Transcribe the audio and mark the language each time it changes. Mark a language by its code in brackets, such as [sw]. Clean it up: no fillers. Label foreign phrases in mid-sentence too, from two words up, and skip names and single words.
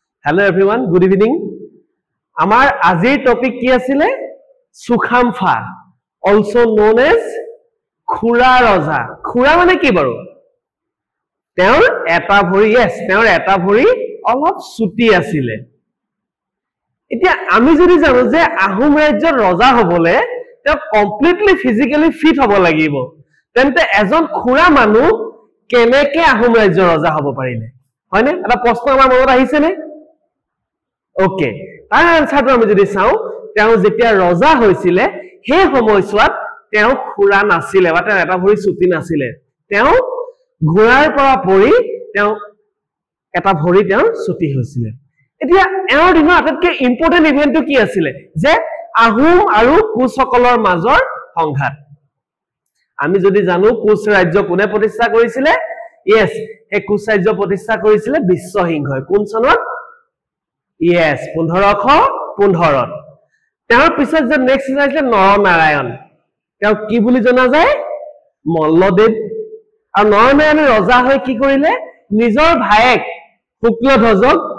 [en] Hello everyone, good evening. Our [as] আজিৰ topic কি আছিল [en] Sukhamfa, also known as Khura Raja. [as] খোৰা মানে কি বাৰু? তেওঁৰ এটা ভৰি, yes, তেওঁৰ এটা ভৰি অলপ চুটি আছিল. এতিয়া আমি যদি জানো যে আহোম ৰাজ্যৰ ৰজা হ'বলৈ তেওঁ [en] completely physically fit [as] হ'ব লাগিব. তেন্তে এজন খোৰা মানুহ কেনেকৈ আহোম ৰাজ্যৰ ৰজা হ'ব পাৰিলে. হয়নে? এটা প্ৰশ্ন আমাৰ মনত আহিছে নে? Okay. তাৰ answer টো আমি যদি চাওঁ তেওঁ যেতিয়া ৰজা হৈছিল সেই সময়ছোৱাত তেওঁ খোৰা নাছিল বা তেওঁ এটা ভৰি চুটি নাছিল. Teo ঘোড়াৰ পৰা পৰি তেওঁ এটা ভৰি তেওঁ ছুটি হৈছিল এতিয়া এওঁৰ দিনৰ আটাইতকৈ [en] important event [as] কি আছিল যে আহোম আৰু কোচসকলৰ মাজৰ সংঘাত আমি যদি জানো কোচ ৰাজ্য কোনে প্ৰতিষ্ঠা কৰিছিল ইয়েস এই কোচ ৰাজ্য প্ৰতিষ্ঠা কৰিছিল বিশ্বসিংহই কোন চনত ইয়েস 1515 তেওঁৰ পিছত যে নেক্সট আছিল নৰনাৰায়ণ তেওঁ কি বুলি জনা যায় মল্লদেৱ আর নরনারায়ণের রজা হয়ে কি করিলে নিজর ভাইয়েক শুক্লধ্বজক